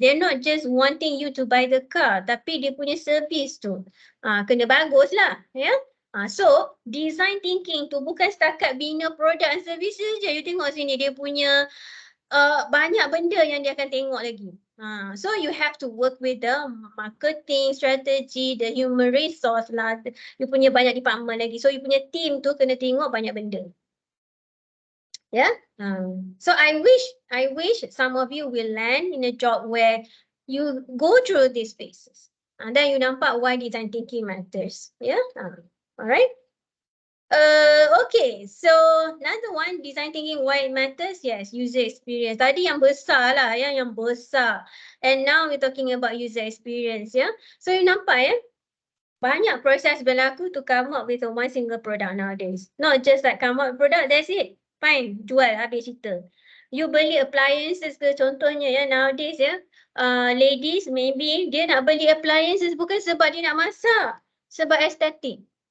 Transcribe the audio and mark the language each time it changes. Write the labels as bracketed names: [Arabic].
[English] They're not just wanting you to buy the car, [Malay] tapi dia punya service tu, kena bagus lah, ya. So design thinking tu bukan setakat bina produk dan services je. You tengok sini dia punya banyak benda yang dia akan tengok lagi. [English] So you have to work with the marketing strategy, the human resource lah. [Malay] You punya banyak department lagi. So you punya team tu kena tengok banyak benda. Yeah. [English] So I wish some of you will land in a job where you go through these phases. And then you [Malay] nampak [English] why design thinking matters. Yeah. Alright. Okay, so another one, design thinking why it matters. Yes, user experience. [Malay] Tadi yang besar lah ya, yang besar. [English] And now we're talking about user experience ya. [Malay] So you nampak ya, banyak proses berlaku [English] to come up with one single product nowadays. Not just like come up with product, that's it. Fine, [Malay] jual, habis cerita. You beli appliances ke contohnya ya, [English] nowadays ya, ladies maybe [Malay] dia nak beli appliances bukan sebab dia nak masak, sebab estetik.